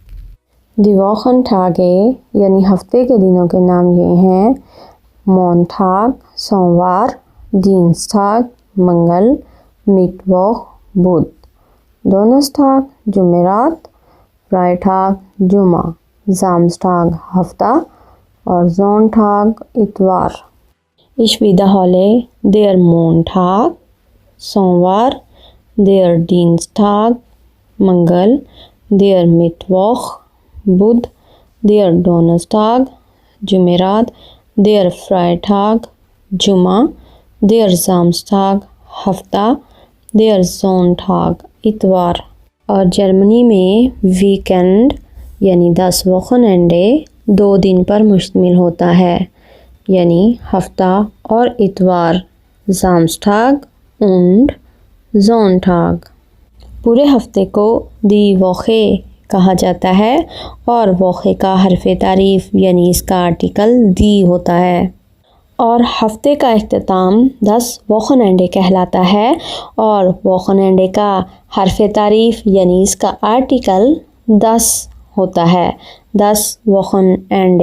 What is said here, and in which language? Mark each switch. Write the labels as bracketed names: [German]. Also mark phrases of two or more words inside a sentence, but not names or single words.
[German] die Wochentage [Urdu] یعنی ہفتے کے دنوں کے نام یہ ہیں: مونٹاگ سوموار، دینستاگ منگل، میٹووخ بدھ، دونستاگ جمعرات، فرائیٹاگ جمعہ، زامسٹاگ ہفتہ اور زونٹاگ اتوار۔ [German] Ich wiederhole: der Montag سوموار، der Dienstag منگل، der Mittwoch بدھ، der Donnerstag جمعرات، der Freitag جمعہ، der Samstag ہفتہ، der Sonntag اتوار۔ [Urdu] اور جرمنی میں ویکنڈ یعنی [German] das Wochenende [Urdu] 2 دن پر مشتمل ہوتا ہے، یعنی ہفتہ اور اتوار، [German] Samstag und Sonntag. [Urdu] پورے ہفتے کو [German] die Woche [Urdu] کہا جاتا ہے اور ووخے کا حرف تعریف یعنی اس کا آرٹیکل دی ہوتا ہے، اور ہفتے کا اختتام [German] das Wochenende [Urdu] کہلاتا ہے اور ووخنینڈے کا حرف تعریف یعنی اس کا آرٹیکل داس ہوتا ہے، [German] das Wochenende.